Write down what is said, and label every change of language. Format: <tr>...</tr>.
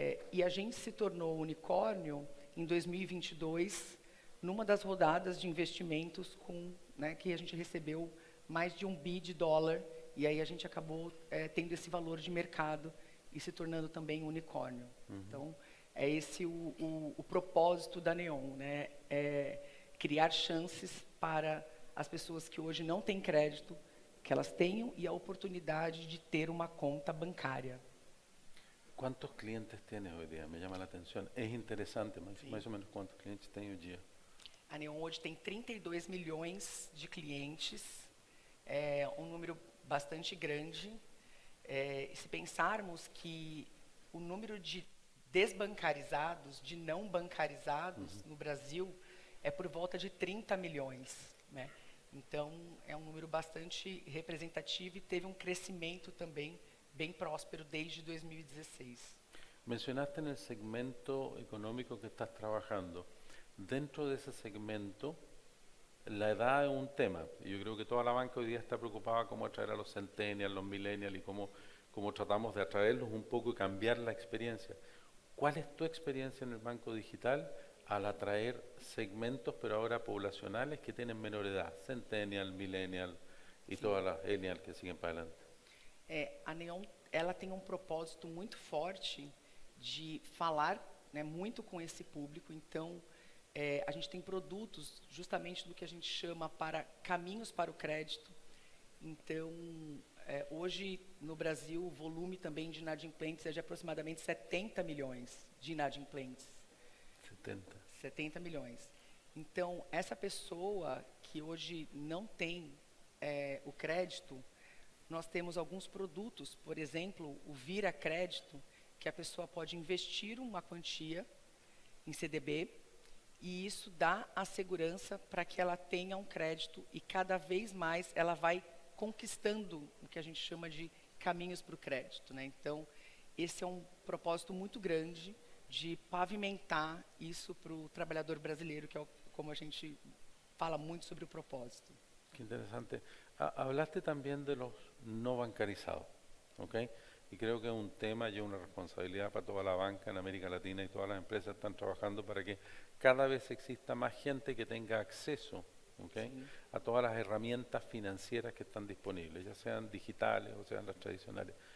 <pt>E a gente se tornou unicórnio em 2022, numa das rodadas de investimentos que a gente recebeu mais de $1 bilhão, e aí a gente acabou tendo esse valor de mercado e se tornando também unicórnio. Então, é esse o propósito da Neon, né? É criar chances para as pessoas que hoje não têm crédito, que elas tenham e a oportunidade de ter uma conta bancária.</pt> <es>¿Cuántos clientes tienes hoy día? Me llama la atención. Es interesante, más o menos cuántos clientes tienes hoy día.</es> <pt>A Neon hoje tem 32 milhões de clientes, um número bastante grande. E se pensarmos que o número de desbancarizados, de não bancarizados no Brasil, é por volta de 30 milhões. Né? Então, é um número bastante representativo e teve um crescimento também bem próspero desde 2016.</pt> <es>Mencionaste en el segmento económico que estás trabajando. Dentro de ese segmento, la edad es un tema. Yo creo que toda la banca hoy día está preocupada cómo atraer a los centennials, los millennials y cómo tratamos de atraerlos un poco y cambiar la experiencia. ¿Cuál es tu experiencia en el banco digital al atraer segmentos, pero ahora poblacionales, que tienen menor edad? Centennial, millennial y todas las millennials que siguen para adelante.</es> <pt>A Neon, ela tem um propósito muito forte de falar, né, muito com esse público. Então, a gente tem produtos justamente do que a gente chama para caminhos para o crédito. Então, hoje no Brasil o volume também de inadimplentes é de aproximadamente 70 milhões de inadimplentes. 70 milhões. Então, essa pessoa que hoje não tem o crédito, nós temos alguns produtos, por exemplo, o Vira Crédito, que a pessoa pode investir uma quantia em CDB, e isso dá a segurança para que ela tenha um crédito e cada vez mais ela vai conquistando o que a gente chama de caminhos para o crédito. Né? Então, esse é um propósito muito grande de pavimentar isso para o trabalhador brasileiro, que é como a gente fala muito sobre o propósito.</pt> <es>Qué interesante. Hablaste también de los no bancarizados, ¿ok? Y creo que es un tema y una responsabilidad para toda la banca en América Latina, y todas las empresas están trabajando para que cada vez exista más gente que tenga acceso, ¿ok? Sí. A todas las herramientas financieras que están disponibles, ya sean digitales o sean las tradicionales.</es>